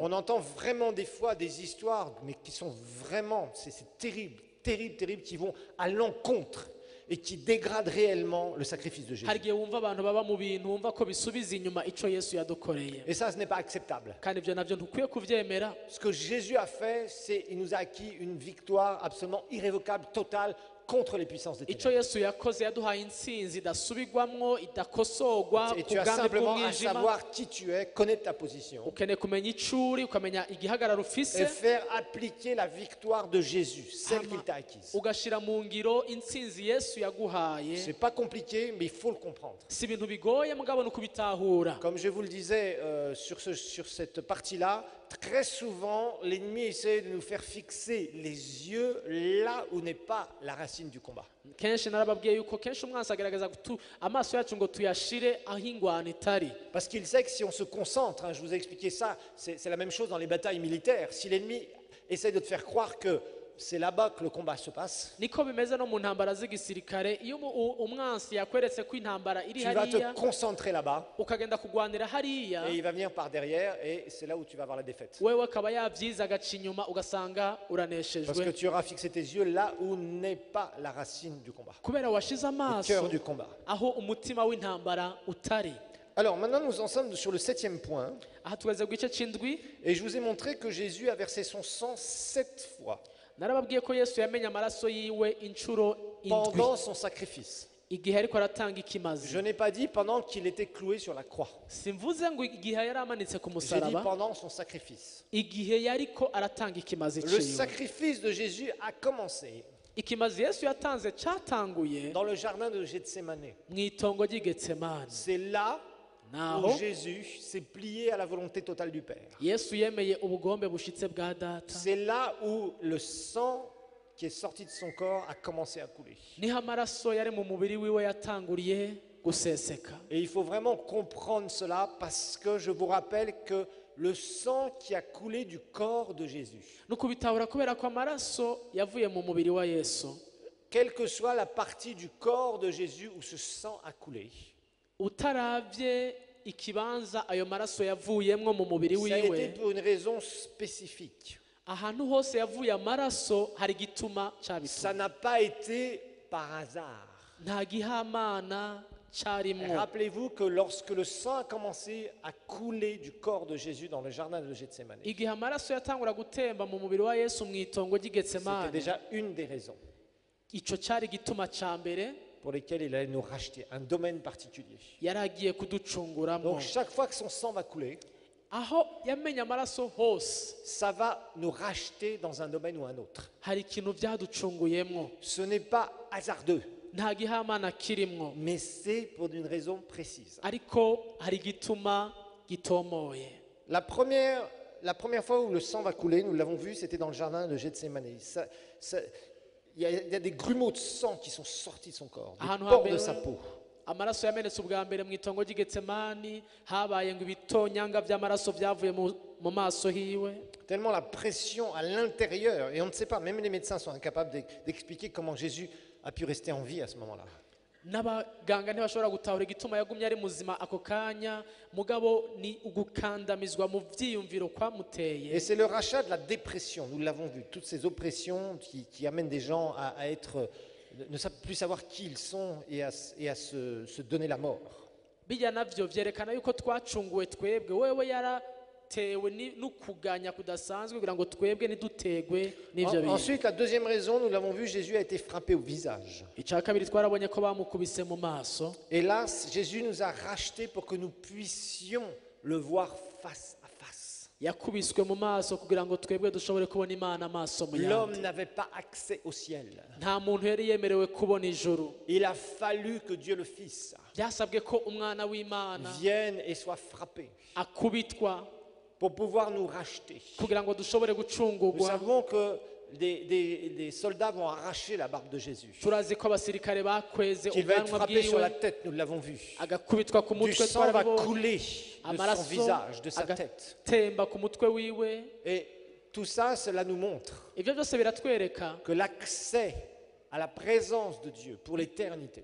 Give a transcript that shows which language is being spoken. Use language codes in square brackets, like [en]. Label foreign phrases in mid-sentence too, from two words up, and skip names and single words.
[fr] On entend vraiment des fois des histoires, mais qui sont vraiment, c'est terrible, terrible, terrible, qui vont à l'encontre et qui dégradent réellement le sacrifice de Jésus. [rn] hari igihe wumva abantu baba mu bintu wumva ko bisubiza inyuma icyo yesu yadukoreye, [fr] Et ça, ce n'est pas acceptable. [rn] kandi ibyo nabyo ntukwiye kubyemera. [fr] Ce que Jésus a fait, c'est qu'il nous a acquis une victoire absolument irrévocable, totale, contre les puissances des [rn] icyo [fr] ténèbres. [rn] yesu yakoze yaduhaye intsinzi idasubirwamwo idakosorwa [fr] Et [rn] ku [fr] tu as [rn] bwami [fr] simplement à [rn] bw'umwijima. [fr] savoir qui tu es, connaître ta position [rn] ukeneye kumenya icyo uri, ukamenya igihagararo [fr] et [rn] ufise, [fr] faire appliquer la victoire de Jésus, celle qu'il t'a acquise. [rn] ugashyira mu ngiro intsinzi yesu yaguhaye. [fr] C'est pas compliqué, mais il faut le comprendre. [rn] si ibintu bigoye mugabo ni ukubitahura. [fr] Comme je vous le disais sur cette partie-là, très souvent, l'ennemi essaie de nous faire fixer les yeux là où n'est pas la racine du combat. [rn] kenshi narababwiye yuko kenshi umwansi agaragaza amaso yacu ngo tuyashire aho ingwano itari. [fr] Parce qu'il sait que si on se concentre, je vous ai expliqué ça, c'est la même chose dans les batailles militaires. Si l'ennemi essaie de te faire croire que c'est là-bas que le combat se passe, [rn] niko bimeze no mu ntambara z'igisirikare iyo umwansi yakweretse ko intambara iri [fr] tu vas te [rn] hariya [fr] concentrer là-bas [rn] ukagenda kugwanira hariya [fr] et il va venir par derrière et c'est là où tu vas avoir la défaite. [rn] wewe akaba yabyiza agaca inyuma ugasanga [fr] Parce que [rn] uraneshejwe [fr] tu auras fixé tes yeux là où n'est pas la racine du combat, [rn] kubera washize [fr] le [rn] amaso [fr] cœur du combat. [rn] aho umutima w'intambara utari. [fr] Alors maintenant nous en sommes sur le 7e point [rn] aha tugeze ku gice cy'indwi [fr] et je vous ai montré que Jésus a versé son sang 7 fois [rn] narababwiye ko yesu yamenye amaraso yiwe inshuro indwi [fr] pendant son sacrifice. [rn] igihe ariko aratanga ikimazi. [fr] Je n'ai pas dit pendant qu'il était cloué sur la croix. [rn] simvuze ngo igihe yari amanitse ku [fr] J'ai dit [rn] musaraba, [fr] pendant son sacrifice. [rn] igihe yariko aratanga ikimazi [fr] Le [rn] ciwe. [fr] sacrifice de Jésus a commencé [rn] ikimazi yesu yatanze cyatanguye [fr] dans le jardin de Gethsémane. [rn] mu itongo ry'i Getsemani. [fr] C'est là [rn] naho [fr] où Jésus s'est plié à la volonté totale du Père. [rn] yesu yemeye ubugombe bushitse bwa data. [fr] C'est là où le sang qui est sorti de son corps a commencé à couler. [rn] niho amaraso yari mu mubiri wiwe yatanguriye guseseka. [fr] Et il faut vraiment comprendre cela parce que je vous rappelle que le sang qui a coulé du corps de Jésus, [rn] ni ukubitahura kubera ko amaraso yavuye mu mubiri wa yesu, [fr] quelle que soit la partie du corps de Jésus où ce sang a coulé, [rn] utaravye ikibanza ayo maraso yavuyemwo mu mubiri [fr] ça a été [rn] wiwe, [fr] pour une raison spécifique. [rn] ahantu hose yavuye amaraso hari igituma [fr] Ça [rn] cyabituma. [fr] n'a pas été par hasard. [rn] nta gihamana cyarimwo. [fr] Rappelez-vous que lorsque le sang a commencé à couler du corps de Jésus dans le jardin de Gethsémane, [rn] igihe amaraso yatangura gutemba mu mubiri wa yesu mu itongo ry'i [fr] c'était [rn] Getsemani, [fr] déjà une des raisons [rn] ico cyari igituma cya mbere [fr] pour lesquelles il allait nous racheter, un domaine particulier. [rn] yari agiye kuducunguramo. [fr] Donc chaque fois que son sang va couler, [rn] aho yamenye amaraso hose [fr] ça va nous racheter dans un domaine ou un autre. [rn] hari ikintu byaducunguyemwo, [fr] Ce n'est pas hasardeux, [rn] nta gihamana kirimwo, [fr] mais c'est pour une raison précise. [rn] ariko hari igituma gitomoye. [fr] La première fois où le sang va couler, nous l'avons vu, c'était dans le jardin de Gethsémane. Il y a des grumeaux de sang qui sont sortis de son corps, des [rn] ahantu [fr] pores de [rn] hambere [fr] sa peau. [rn] amaraso yamenetse ubwa mbere mu itongo ry'i Getsemani, habaye ngo ibitonyanga by'amaraso byavuye mu maso hiwe. [fr] Tellement la pression à l'intérieur, et on ne sait pas, même les médecins sont incapables d'expliquer comment Jésus a pu rester en vie à ce moment-là. [rn] n'abaganga ntibashobora gutahura igituma yagumye ari muzima ako kanya, mugabo ni ugukandamizwa mu byiyumviro kwamuteye. [fr] Et c'est le rachat de la dépression, nous l'avons vu, toutes ces oppressions qui amènent des gens à ne plus savoir qui ils sont et à se donner la mort. [rn] bijya navyo vyerekana yuko twacunguwe twebwe, wewe yaratewe n'ukuganya kudasanzwe kugira ngo twebwe ntidutegwe n'ivyo bintu. [fr] Ensuite, la deuxième raison, nous l'avons vu, Jésus a été frappé au visage. [rn] icya kabiri twarabonye ko bamukubise mu maso. [fr] Et là, Jésus nous a rachetés pour que nous puissions le voir face à face. [rn] yakubiswe mu maso kugira ngo twebwe dushobore kubona Imana amaso mu [fr] L'homme [rn] yandi. [fr] n'avait pas accès au ciel. [rn] nta muntu yari yemerewe kubona ijuru. [fr] Il a fallu que Dieu le Fils [rn] byasabwe ko umwana w'Imana [fr] vienne et soit frappé [rn] akubitwa [fr] pour pouvoir nous racheter. [rn] kugira ngo dushobore [fr] Nous [rn] gucungurwa. [fr] savons que des soldats vont arracher la barbe de Jésus. [rn] turazi ko abasirikare bakweze [fr] Qu'il va être [rn] ubwanwa [fr] frappé sur la [rn] bwiwe, [fr] tête, nous l'avons vu. [rn] agakubitwa ku [fr] Du [rn] mutwe, [fr] sang va [rn] twarabibonye. [fr] couler de son [rn] amaraso [fr] visage, de sa tête. [rn] agatemba ku mutwe wiwe. [fr] Et tout ça, cela nous montre [rn] ibyo byose biratwereka [fr] que l'accès à la présence de Dieu pour l'éternité